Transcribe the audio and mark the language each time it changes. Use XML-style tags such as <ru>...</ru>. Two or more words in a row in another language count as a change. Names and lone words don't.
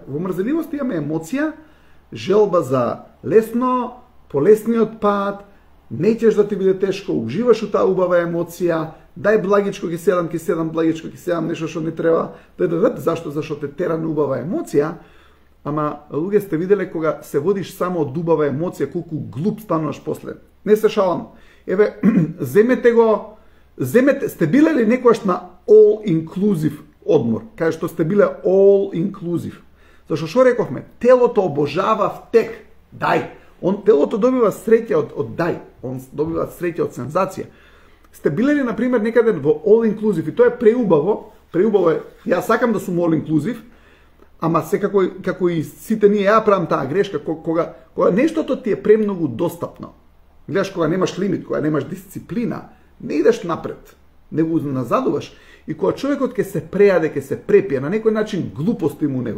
<mk>Во мрзеливоста имаме емоција, желба за лесно, полесниот пат, неќеш да ти биде тешко, уживаш у таа убава емоција, дај благичко ќе седам, благичко ќе седам, нешто што не треба, зашто? Зашто те тера на убава емоција, ама луѓе сте виделе кога се водиш само од убава емоција, колку глуп стануваш после. Не се шалам. Еве, сте биле ли некојаш на</mk> <en>all inclusive</en> <mk>одмор, кај што сте биле</mk> <en>all inclusive?</en> <mk>Зашто што рековме? Телото обожава втек. Дај. Телото добива среќа од дај. Он добива среќа од сензација. Сте биле ли, например, некаде во</mk> <en>all inclusive</en> <mk>и тоа е преубаво е, јас сакам да сум</mk> <en>all inclusive,</en> <mk>ама секако како и сите ние ја правам таа грешка, кога нештото ти е премногу достапно. Гледаш кога немаш лимит, кога немаш дисциплина, не идеш напред, не го назадуваш. И кога човекот ќе се прејаде, ќе се препие, на некој начин глупост има у него.</mk>